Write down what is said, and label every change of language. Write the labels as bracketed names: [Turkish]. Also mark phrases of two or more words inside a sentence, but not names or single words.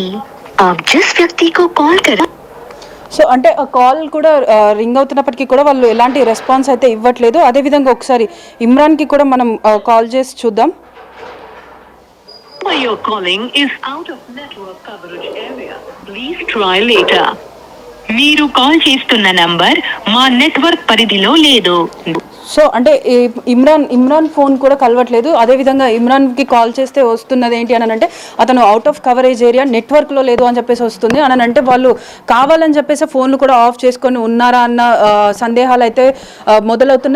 [Hindi] आप जिस व्यक्ति को कॉल कर [Telugu] సో అంటే ఆ కాల్ కూడా రింగ్ అవుతున్నప్పటికీ కూడా వాళ్ళు ఎలాంటి రెస్పాన్స్ అయితే ఇవ్వట్లేదు. అదేవిధంగా ఒకసారి ఇమ్రాన్కి కూడా మనం కాల్ చేసి చూద్దాం. [English] Your calling is out of network coverage area. Please try later. [Telugu] మీరు కాల్ చేస్తున్న నంబర్ మా నెట్వర్క్ పరిధిలో లేదు. సో అంటే ఇమ్రాన్ ఫోన్ కూడా కలవట్లేదు. అదేవిధంగా ఇమ్రాన్కి కాల్ చేస్తే వస్తున్నది ఏంటి అని అంటే అతను [English] out of coverage area [Telugu] నెట్వర్క్లో లేదు అని చెప్పేసి వస్తుంది అని అంటే వాళ్ళు కావాలని చెప్పేసి ఫోన్లు కూడా ఆఫ్ చేసుకొని ఉన్నారా అన్న సందేహాలు అయితే మొదలవుతున్నాయి.